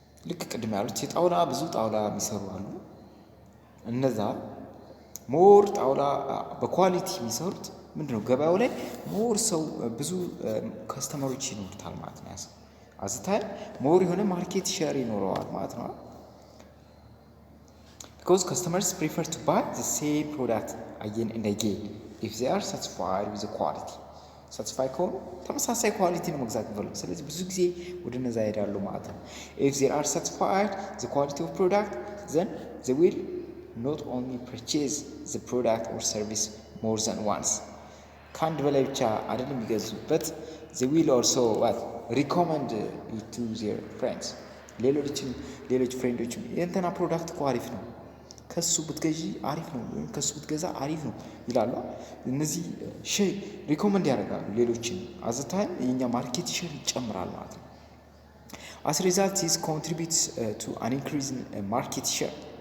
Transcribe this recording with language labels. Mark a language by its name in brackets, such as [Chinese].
[Amharic] ልክ ቅድም ያሉት የጣውላ ብዙ ጣውላ የሚሰሩ አሉ። እነዛ ሞር ጣውላ በኳሊቲ የሚሰሩት ምንድነው ገበያው ላይ ሞር ሰው ብዙ ከስተመሮች ይኖሩታል ማለት ነው። ያሰው አዝታይ ሞር የሆነ ማርኬት ሼር ይኖረዋል ማለት ነው። [English] Because customers prefer to buy the same product again and again if they are satisfied with the quality. Satisfied [Amharic] ከሆኑ ተመሳሳይ ኳሊቲ ነው መግዛት የሚፈልጉ። ስለዚህ ብዙ ጊዜ ወደ እነዛ ይሄዳሉ ማለት ነው። [English] If they are satisfied the quality of product, then they will not only purchase the product or service more than once. [Amharic] ከአንድ በላይ ብቻ አይደለም የሚገዙበት [English] they will also recommend it to their friends. [Amharic] ሌሎች ፍሬንዶችም የእንትና ፕሮዳክት እኮ አሪፍ ነው ከሱ ብትገዢ አሪፍ ነው ወይም ከሱ ብትገዛ አሪፍ ነው ይላሉ። እነዚህ ሪኮመንድ ያደርጋሉ ሌሎችን። አዝ ታይም የኛ ማርኬት ሼር ይጨምራል ማለት ነው። [English] as a result this contributes to an increase in market share.